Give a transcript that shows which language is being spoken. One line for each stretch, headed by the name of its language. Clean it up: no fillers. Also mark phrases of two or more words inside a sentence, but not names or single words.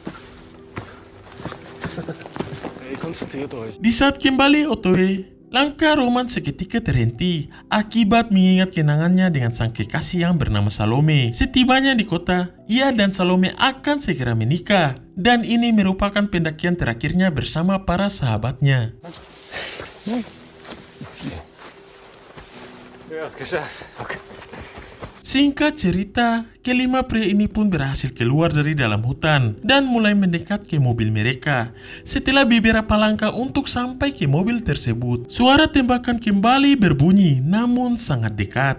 Indonesian: Di saat kembali OTW, langkah Roman seketika terhenti akibat mengingat kenangannya dengan sang kekasih yang bernama Salome. Setibanya di kota, ia dan Salome akan segera menikah. Dan ini merupakan pendakian terakhirnya bersama para sahabatnya.
German: Ja, ist geschafft. Okay.
Indonesian: Singkat cerita, kelima pria ini pun berhasil keluar dari dalam hutan dan mulai mendekat ke mobil mereka. Setelah beberapa langkah untuk sampai ke mobil tersebut, suara tembakan kembali berbunyi namun sangat dekat.